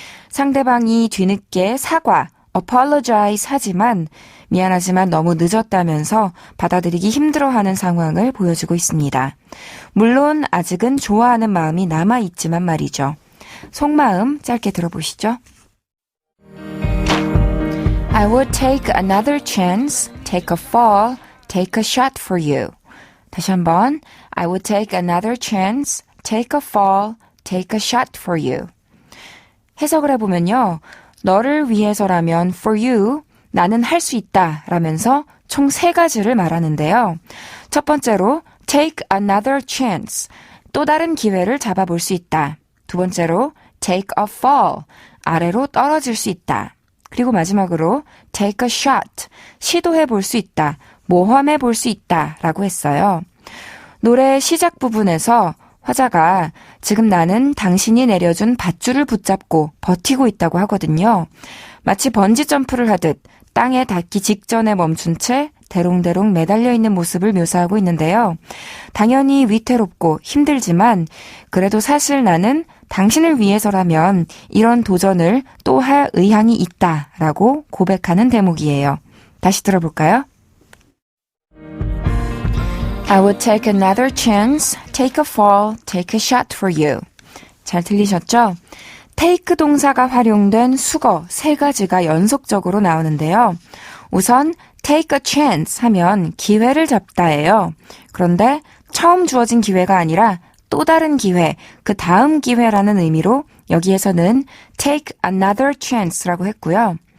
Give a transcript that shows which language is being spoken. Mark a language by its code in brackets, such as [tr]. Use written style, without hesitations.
[ko] 상대방이 뒤늦게 사과, apologize 하지만 미안하지만 너무 늦었다면서 받아들이기 힘들어하는 상황을 보여주고 있습니다. 물론 아직은 좋아하는 마음이 남아있지만 말이죠. 속마음 짧게 들어보시죠. [en] I would take another chance, take a fall, take a shot for you. [ko] 다시 한번 [en] I would take another chance, take a fall, take a shot for you. [ko] 해석을 해보면요. 너를 위해서라면 [en] for you, [ko] 나는 할 수 있다 라면서 총 3가지를 말하는데요. 첫 번째로 [en] take another chance, [ko] 또 다른 기회를 잡아볼 수 있다. 두 번째로 [en] take a fall, [ko] 아래로 떨어질 수 있다. 그리고 마지막으로 [en] take a shot, [ko] 시도해 볼 수 있다, 모험해 볼 수 있다 라고 했어요. 노래 시작 부분에서 화자가 지금 나는 당신이 내려준 밧줄을 붙잡고 버티고 있다고 하거든요. 마치 번지 점프를 하듯 땅에 닿기 직전에 멈춘 채 대롱대롱 매달려 있는 모습을 묘사하고 있는데요. 당연히 위태롭고 힘들지만 그래도 사실 나는 당신을 위해서라면 이런 도전을 또 할 의향이 있다라고 고백하는 대목이에요. 다시 들어볼까요? [en] I would take another chance, take a fall, take a shot for you. [ko] 잘 들리셨죠? take 동사가 활용된 수거 세 가지가 연속적으로 나오는데요. 우선 take a chance 하면 기회를 잡다예요. 그런데 처음 주어진 기회가 아니라 또 다른 기회, 그 다음 기회라는 의미로 여기에서는 [en] take another chance [ko] 라고 했고요.